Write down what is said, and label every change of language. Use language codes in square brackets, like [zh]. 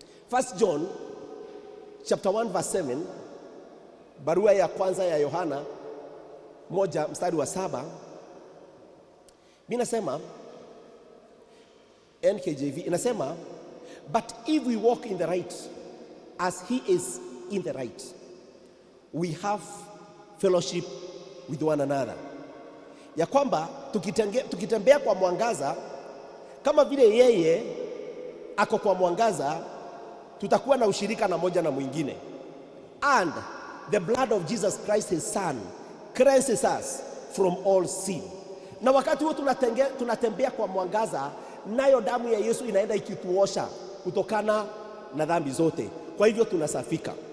[en] 1 John chapter 1 verse 7, [sw] barua ya kwanza ya Yohana 1 mstari wa 7, inasema, NKJV inasema, [en] but if we walk in the right as he is in the right, we have fellowship with one another. [sw] Ya kwamba tukitembea kwa mwangaza kama vile yeye ako kwa mwangaza, tutakuwa na ushirika na moja na mwingine. [en] And the blood of Jesus Christ his son cleanses us from all sin. [sw] Na wakati huo tunatembea kwa mwangaza, nayo damu ya Yesu inaenda ikituosha kutokana na dhambi zote. Kwa hivyo tunasafika.